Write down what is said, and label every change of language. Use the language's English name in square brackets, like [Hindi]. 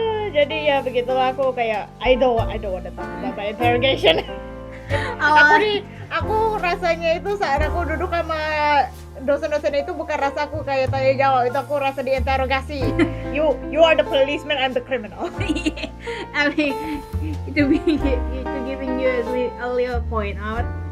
[Indonesian] Jadi ya begitulah, aku kayak [English] I don't want to talk about my interrogation. [Indonesian] Aku rasanya itu saat aku duduk sama dosen-dosen itu bukan rasa aku kayak tanya jawab, itu aku rasa diinterogasi. [English] You are the policeman, I'm the criminal. I mean to giving you a little point out.